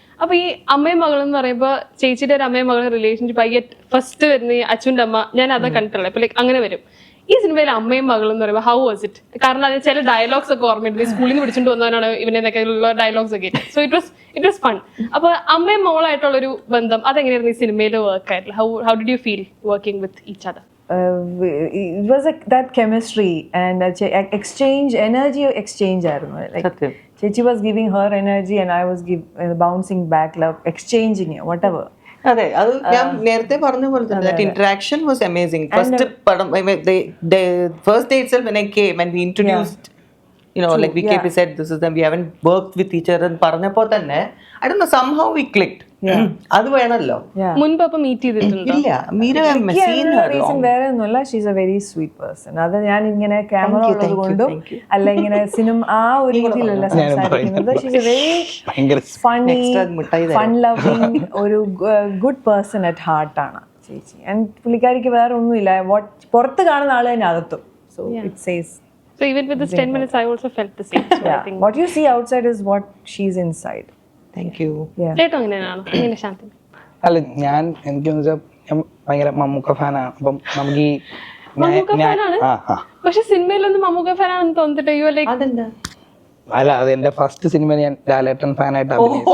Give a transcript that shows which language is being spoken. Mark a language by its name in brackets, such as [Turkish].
[Malayalam] അപ്പൊ ഈ അമ്മയും മകളും എന്ന് പറയുമ്പോ ചേച്ചിയുടെ ഒരു അമ്മയും മകളും റിലേഷൻഷിപ്പ് ആയി ഫസ്റ്റ് വരുന്ന ഈ അച്ഛൻ്റെ അമ്മ ഞാൻ അതാ കണ്ടിട്ടുള്ളത്. ഇപ്പൊ ലൈക്ക് അങ്ങനെ വരും. ഈ സിനിമയിൽ അമ്മയും മകളും എന്ന് പറയുമ്പോൾ [English] How was it? [Malayalam] കാരണം അതിന് ചില ഡയലോഗ്സ് ഒക്കെ ഓർമ്മയുണ്ട്. സ്കൂളിൽ നിന്ന് പിടിച്ചിട്ട് വന്നവനാണ് ഇവനെന്നൊക്കെ ഉള്ള ഡയലോഗ്സ് ഒക്കെ. [English] So it was fun. [Malayalam] അപ്പൊ അമ്മയും മോളായിട്ടുള്ള ഒരു ബന്ധം അതെങ്ങനെയായിരുന്നു ഈ സിനിമയിൽ വർക്ക് ആയിട്ടില്ല? [English] How did you feel working with each other? It was that chemistry and exchange, energy exchange [Malayalam] ആയിരുന്നു. [English] Like Chechi was giving her energy and I was bouncing back, love exchanging it, whatever. [Malayalam] അതെ, അത് ഞാൻ നേരത്തെ പറഞ്ഞ പോലെ തന്നെ [English] that interaction was amazing. First പടം the first day itself when I came and we introduced like VKP said this is them, we haven't worked with each other and [Malayalam] പറഞ്ഞപ്പോ തന്നെ [English] I don't know, somehow we clicked. [Malayalam] അത് വേണല്ലോ. മുൻപ് അപ്പൊ meet ചെയ്തിട്ടുണ്ട്? ഇല്ല, Meera [English] reason [Malayalam] വേറെ ഒന്നുമല്ല. [English] She's a very sweet person. [Malayalam] അത് ഞാൻ ഇങ്ങനെ ക്യാമറ ഉള്ളത് കൊണ്ടും അല്ല ഇങ്ങനെ സിനിമ ആ ഒരു രീതിയിലല്ല സംസാരിക്കുന്നത്. [English] she's a very funny, fun loving, ഒരു good person at heart [Malayalam] ആണ് ചേച്ചി. ആൻഡ് പുള്ളിക്കാരിക്ക് വേറെ ഒന്നുമില്ല. പുറത്ത് കാണുന്ന ആള് തന്നെ അകത്തും. [English] So it says. So even with this 10 minutes I also felt the same. So I think what you see outside is what she's inside. Thank you. [Malayalam] ചേട്ടോ അങ്ങനെയാണോ? അങ്ങനെ ശാന്തി? അല്ല, എനിക്കെന്ന് വെച്ചാൽ ഞാൻ ഭയങ്കര മമ്മൂക്ക ഫാനാണ്. അപ്പം നമുക്ക് ഈ മമ്മൂക്ക ഫാനാണ്. പക്ഷെ സിനിമയിലൊന്നും മമ്മൂക്ക ഫാനാണെന്ന് തോന്നിട്ട് [English] you like [Malayalam] അതെന്താ? അല്ല, അത് എന്റെ ഫസ്റ്റ് സിനിമ ഞാൻ ലാലേട്ടൻ ഫാനായിട്ട് അഭിനയിച്ചു.